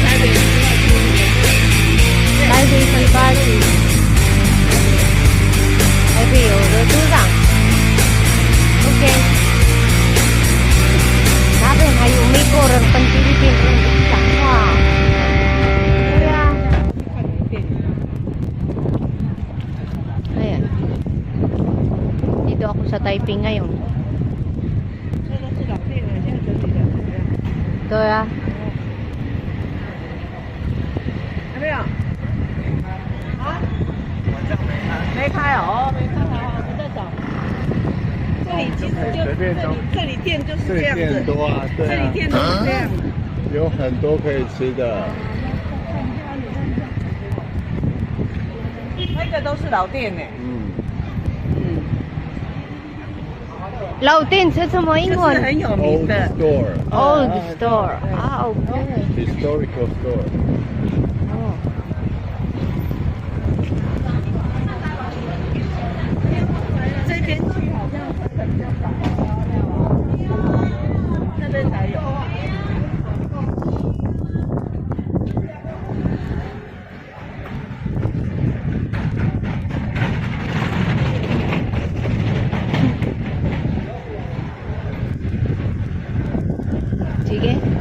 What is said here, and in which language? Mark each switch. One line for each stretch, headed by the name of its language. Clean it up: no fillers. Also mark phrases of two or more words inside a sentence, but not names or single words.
Chinese: 台北分发区，台北有的组长。OK， 那边还有美国人跟菲律宾人一起讲话。对啊。Ayan.
Filipino: Dito ako sa Taipei ngayon. Ito ah.
Chinese: 没有啊？没开哦，没开好，我在找。这里其实就这里店就是这样子，店多啊，对啊，这里店都是这样，有很多可以吃的。那个都是老店呢。老店是什么英文？就是很有名
English: Old
Chinese: 的
English: store, Old store. Ah, okay. historical store.
Chinese: 哦。这边去好像比较少，这边才有。
Filipino: Sige.